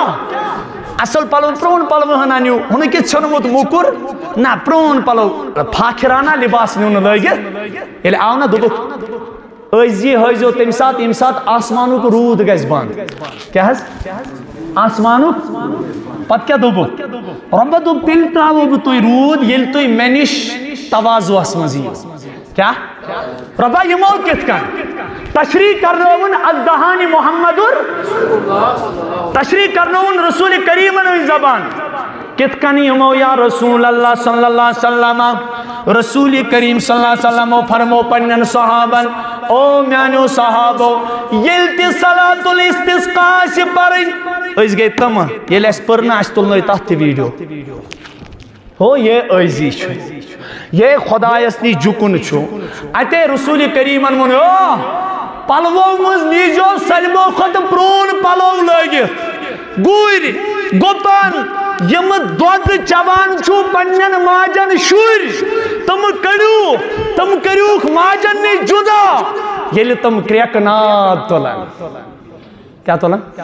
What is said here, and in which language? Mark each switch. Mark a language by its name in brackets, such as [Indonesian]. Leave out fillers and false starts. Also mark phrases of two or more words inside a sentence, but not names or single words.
[Kashmiri] اصل پلو پرون پلو ہنا نیو ہن کہِ ژھنمُت موٚکُر نہ پرون پلو پھاکھرانہ لباس نیو نہٕ لٲگِتھ ییٚلہِ آو نہ دوٚپُکھ عٲجزی ہٲیزیو تمہِ ساتہٕ ییٚمہِ ساتہٕ آسمانُک روٗد گژھِ بنٛد کیٛاہ حظ آسمانُک پتہٕ کیٛاہ دوٚپُکھ رۄبہ دوٚپ تیٚلہِ ترٛاوو بہٕ تُہۍ روٗد ییٚلہِ تُہۍ مےٚ نِش تواضُوَس منٛز یِیِو کیٛاہ رۄبہ یِمو کِتھ کٔنۍ تشریح کرناون ازدہانی محمدُر تشریح کرناون رسول کریمن ہٕنٛز زبان کِتھ کٔنۍ یِمو [Arabic] یا رسول اللہ صلی اللہ علیہ وسلم [Kashmiri] رسول کریم [Arabic] صلی اللہ علیہ وسلم [Kashmiri] فرمو پنن صحابن او میانیو صحابو ییٚلہِ تہِ [Arabic] صلاۃ الاستسقاء [Kashmiri] آسہِ پرٕنۍ أسۍ گٔے تِم ییٚلہِ اَسہِ پٔر نہٕ اَسہِ تُلنٲے تتھ تہِ ویٖڈیو ہو یہ عٲجزی چھُ یہ خدایس نِش جُکُن چھُ اتے رسول کریمن ووٚن پلوو مز نیٖزیو سٲلمو کھۄتہٕ پرٛون پلو لٲگِتھ گُرۍ گُپن یم دۄد چٮ۪وان چھُ پننٮ۪ن ماجن شُرۍ تم کٔڑِوُکھ ماجن نِش جُدا یل تم کریک ناد تلان کیا تلان